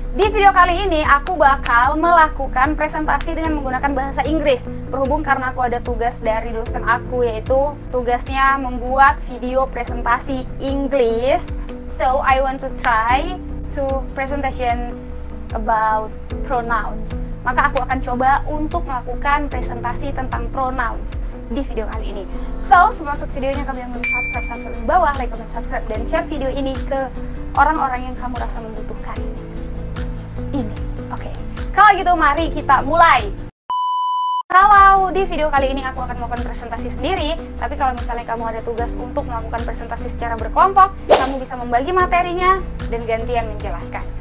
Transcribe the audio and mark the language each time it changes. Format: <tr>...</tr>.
<id>Di video kali ini aku bakal melakukan presentasi dengan menggunakan bahasa Inggris. Berhubung karena aku ada tugas dari dosen aku, yaitu tugasnya membuat video presentasi English.</id> <en>So I want to try to presentations about pronouns.</en> <id>Maka aku akan coba untuk melakukan presentasi tentang pronouns di video kali ini. So, sebelum masuk videonya, kamu yang belum subscribe di bawah, like, comment, subscribe, dan share video ini ke orang-orang yang kamu rasa membutuhkan ini. Oke, kalau gitu mari kita mulai. Kalau di video kali ini aku akan melakukan presentasi sendiri, tapi kalau misalnya kamu ada tugas untuk melakukan presentasi secara berkelompok, kamu bisa membagi materinya dan gantian menjelaskan.</id>